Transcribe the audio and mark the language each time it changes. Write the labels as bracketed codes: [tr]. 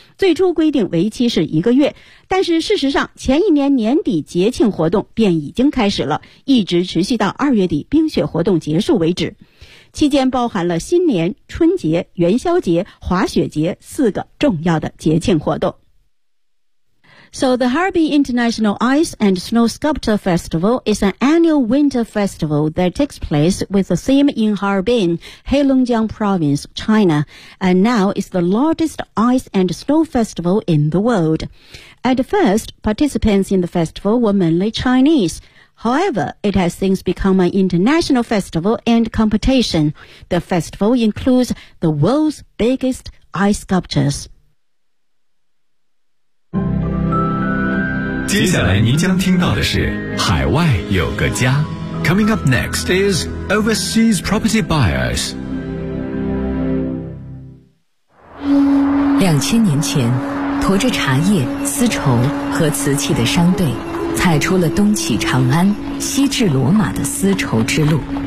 [zh] 最初规定为期是一个月，但是事实上前一年年底节庆活动便已经开始了，一直持续到2月底冰雪活动结束为止。期间包含了新年、春节、元宵节、滑雪节四个重要的节庆活动。 [en] So the Harbin International Ice and Snow Sculpture Festival is an annual winter festival that takes place with a theme in Harbin, Heilongjiang Province, China, and now is the largest ice and snow festival in the world. At first, participants in the festival were mainly Chinese. However, it has since become an international festival and competition. The festival includes the world's biggest ice sculptures. [zh] 接下来您将听到的是海外有个家。 [en] Coming up next is Overseas Property Buyers。 [zh] 2000年前，驮着茶叶、丝绸和瓷器的商队踩出了东起长安、西至罗马的丝绸之路。